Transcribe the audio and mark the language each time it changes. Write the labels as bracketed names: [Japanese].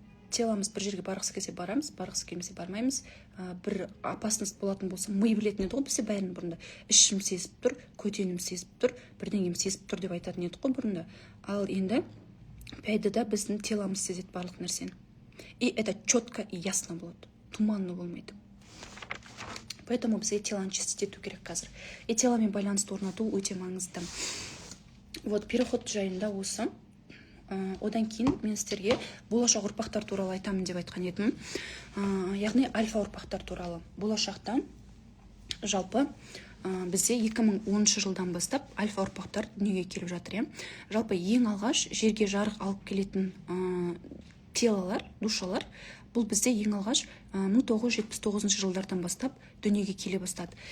[Kazakh] Теломыз бір жерге барғысы келсе барамыз, барғысы келмесе бармаймыз. Бір опасность болатын болса, ми білетін еді ғой бізде бәрін бұрында. Ішім сезіп тұр, көтенім сезіп тұр, бірдеңем сезіп тұр деп айтатын еді ғой бұрында. Ал енді пятыда біздің теломыз сезеді барлық нәрсені. [Russian] И это четко и ясно [Kazakh] болады. Туманно болмайды. Поэтому бізге телоны чистить ету керек қазір. И теломен байланысты орнату өте маңызды. Вот переход жайында осы. Одан кейін мен сіздерге болашақ ұрпақтар туралы айтамын деп айтқан едім. Яғни альфа ұрпақтар туралы. Болашақта жалпы бізде 2010 жылдан бастап альфа ұрпақтар дүниеге келіп жатыр. Жалпы ең алғаш жерге жарық алып келетін телолар, душалар, бұл бізде ең алғаш 1979 жылдардан бастап дүниеге келе бастады.